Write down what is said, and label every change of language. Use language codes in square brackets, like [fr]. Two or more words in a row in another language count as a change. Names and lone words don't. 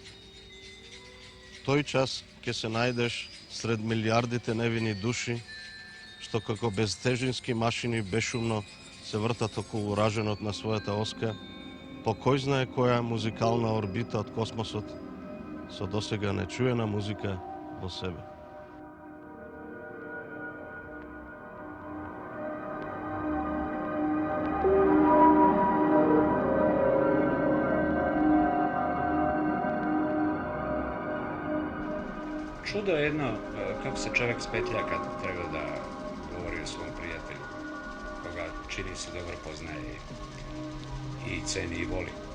[mk] Тој час ќе се најдеш сред милиардите невини души, што како безтежински машини бешумно се вртат околу раженот на својата оска, по кој знае која музикална орбита од космосот со досега нечуена музика во себе. [sr] Čudo je jedno kako se čovjek spetlja kad treba da govori o svom prijatelju, koga čini se dobro poznaje i ceni i voli.